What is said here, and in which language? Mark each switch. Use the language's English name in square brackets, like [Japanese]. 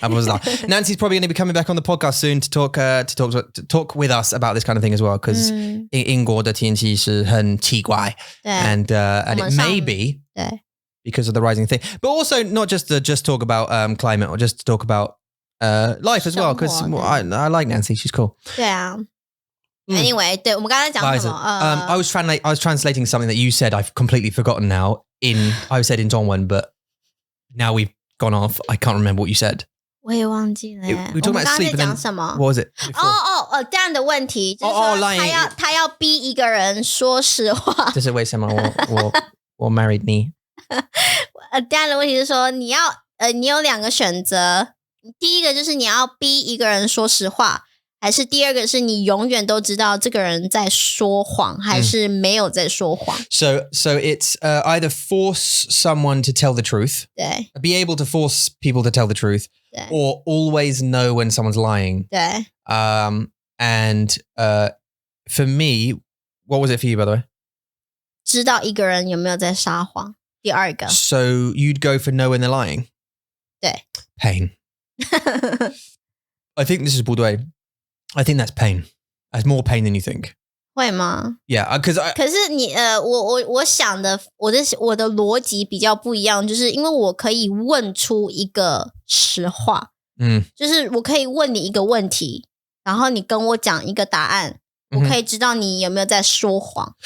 [English] Nancy's probably going to be coming back on the podcast soon to talk with us about this kind of thing as well, because [Chinese] 英国的天气是很奇怪 [English] and it may be because of the rising thing, but also not just to talk about climate or just to talk about life as well, because I like Nancy, she's cool. [Chinese] 对啊。 [English] Anyway, [Chinese] 对，我们刚才讲什么 [English] I was translating something that you said. I've completely forgotten now. I said in Dongwon, but now we've gone off. I can't remember what you said. [Chinese] 我也忘记了。 [English] We talked about sleep. [Chinese] 我们刚才在讲什么 [English] What was it? [Chinese] 这样的问题就是说他要逼一个人说实话。这是为什么我 married 你？这样的问题是说你有两个选择，第一个就是你要逼一个人说实话。还是第二个是你永远都知道这个人在说谎，还是没有在说谎。 [English] So it's either force someone to tell the truth, [Chinese] 对 [English] be able to force people to tell the truth, [Chinese] 对 [English] or always know when someone's lying. [Chinese] 对 [English] And for me, what was it for you, by the way? [Chinese] 知道一个人有没有在撒谎。第二个 [English] So you'd go for know when they're lying? [Chinese] 对 [English] Pain. I think this is [Chinese] 不对。 [English] I think that's pain. That's more pain than you think. [Chinese] 会吗 [English] Yeah, because [Chinese] 可是你我想的我的逻辑比较不一样，就是因为我可以问出一个实话，就是我可以问你一个问题，然后你跟我讲一个答案，我可以知道你有没有在说谎。